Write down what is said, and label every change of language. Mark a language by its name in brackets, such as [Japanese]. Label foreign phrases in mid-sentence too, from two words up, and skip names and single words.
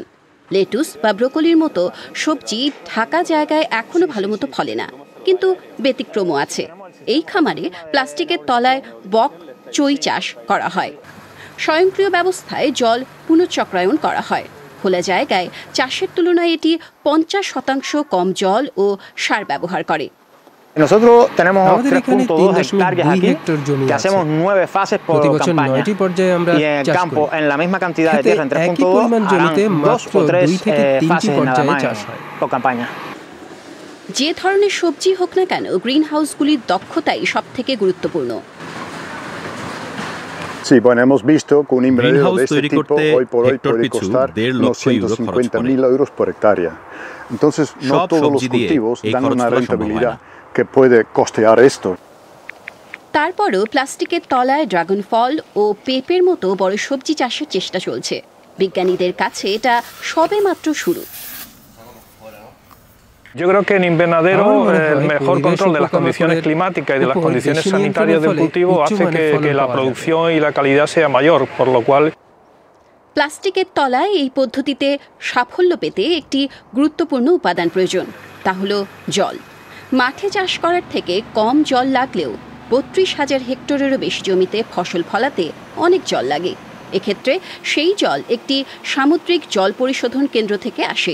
[Bangla] লেটুস বা ব্রোকলির মতো সবজি ঢাকা জায়গায় এখনও ভালো মতো ফলে না, কিন্তু ব্যতিক্রমও আছে। এই খামারে প্লাস্টিকের তলায় বক চই চাষ করা হয়। স্বয়ংক্রিয় ব্যবস্থায় জল পুনঃচক্রায়ন করা হয়। খোলা জায়গায় চাষের তুলনায় এটি 50% কম জল ও সার ব্যবহার করে। [Spanish] Nosotros tenemos 3.2 hectáreas aquí, que hacemos 9 fases por campaña. Y en el campo, en la misma cantidad de tierra, en 3.2, harán 2 o 3 fases nada más por campaña. [Bangla] যে ধরনের সবজি হোক না কেন, গ্রিনহাউসগুলির দক্ষতাই সবথেকে গুরুত্বপূর্ণ। [Spanish] Sí, bueno, hemos visto que un invernadero de este tipo hoy por hoy puede costar unos 150.000 euros por hectárea. Entonces, no todos los cultivos dan una rentabilidad que puede costear esto. [Bangla] তারপরও প্লাস্টিকের তলায় ড্রাগন ফল ও পেঁপের মতো বড় সবজি চাষের চেষ্টা চলছে। বিজ্ঞানীদের কাছে এটা সবেমাত্র শুরু। [Spanish] Yo creo que en invernadero el mejor control de las condiciones climáticas y de las condiciones sanitarias del cultivo hace que la producción y la calidad sea mayor, por lo cual [Bangla] প্লাস্টিকের তলায় এই পদ্ধতিতে সাফল্য পেতে একটি গুরুত্বপূর্ণ উপাদান প্রয়োজন, তা হলো জল। মাঠে চাষ করার থেকে কম জল লাগলেও 32,000 হেক্টরেরও বেশি জমিতে ফসল ফলাতে অনেক জল লাগে। এক্ষেত্রে সেই জল একটি সামুদ্রিক জল পরিশোধন কেন্দ্র থেকে আসে।